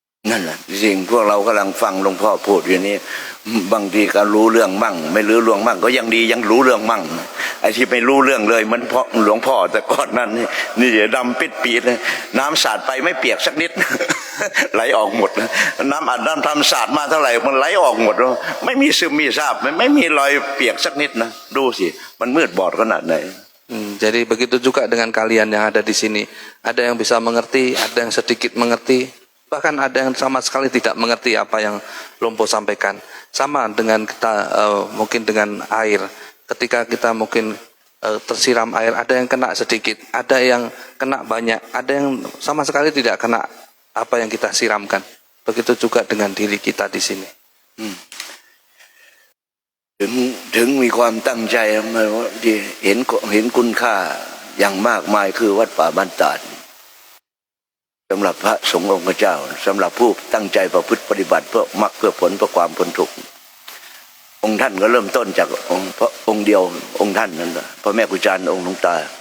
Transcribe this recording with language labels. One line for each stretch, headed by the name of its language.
Thai: นั่นแหละสิ่งพวกเรากำลังฟังหลวงพ่อพูดอยู่นี้บางทีก็รู้เรื่องมั่งไม่รู้เรื่องมั่งก็ยังดียังรู้เรื่องมั่งไอ้ที่ไม่รู้เรื่องเลยมันเพราะหลวงพ่อแต่ก่อนนั้นนี่เดี๋ยวดำปิดปีเลยน้ำสาดไปไม่เปียกสักนิด ไหลออกหมดน้ำอัดน้ำทำสาดมาเท่าไหร่มันไหลออกหมดไม่มีซึมมีซาบไม่มีรอยเปียกสักนิดนะดูสิมันมืดบอดขนาดไหน
Indonesian: Jadi begitu juga dengan kalian yang ada di sini. Ada yang bisa mengerti, ada yang sedikit mengerti. Bahkan ada yang sama sekali tidak mengerti apa yang Lumpo sampaikan. Sama dengan kita mungkin dengan air. Ketika kita mungkin tersiram air, ada yang kena sedikit, ada yang kena banyak, ada yang sama sekali tidak kena apa yang kita siramkan. Begitu juga dengan diri kita di sini.
Thai: ถึงมีความตั้งใจมาที่เห็นคุณค่าอย่างมากมายคือวัดป่าบ้านตาดสำหรับพระสงฆ์องค์เจ้าสำหรับผู้ตั้งใจประพฤติปฏิบัติเพื่อมรรคเพื่อผลเพื่อความพ้นทุกข์องค์ท่านก็เริ่มต้นจากองค์เดียวองค์ท่านนั่นแหละพระแม่ครูอาจารย์องค์หลวงตา